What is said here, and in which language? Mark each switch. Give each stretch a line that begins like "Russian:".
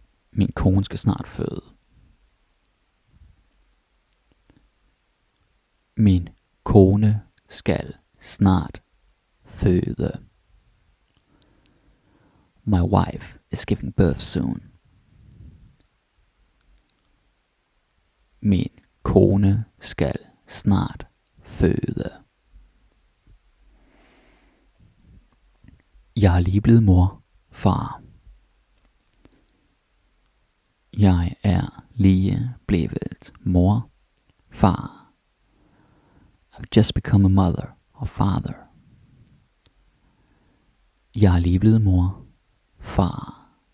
Danish: Min kone skal snart føde. Min kone skal snart føde.
English: My wife is giving birth soon.
Danish: Min kone skal snart føde. Jeg er lige blevet mor, far. Jeg er lige blevet mor, far.
English: I've just become a mother or father.
Danish: Jeg er lige blevet mor, far.